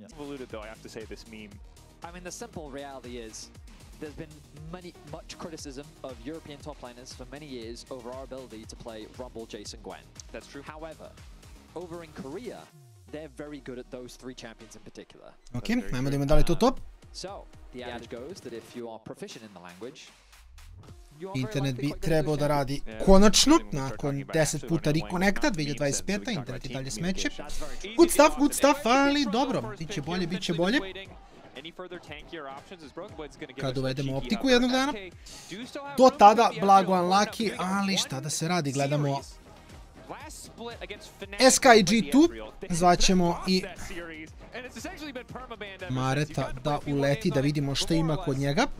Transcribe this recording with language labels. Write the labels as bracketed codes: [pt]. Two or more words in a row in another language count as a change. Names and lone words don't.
[en] Alluded though, I have to say, this meme. I mean, the simple reality is there's been much criticism of European top laners for many years over our ability to play Rumble, Jason, Gwen. That's true. However, over in Korea, they're very good at those three champions in particular. [sr] Ok, ajmo da idemo dalje to top. [en] So, the adage goes that if you are proficient in the language, [sr] Internet bi trebao da radi konačno, nakon 10 puta rekonekta, 2025. Internet i dalje smeće. [en] Good stuff, [sr] ali dobro, biće bolje. Kad uvedemo optiku jednog dana. Do tada, blago unlucky, ali šta da se radi, gledamo SK i G2, zvaćemo i Mareta da uleti da vidimo što ima kod njega.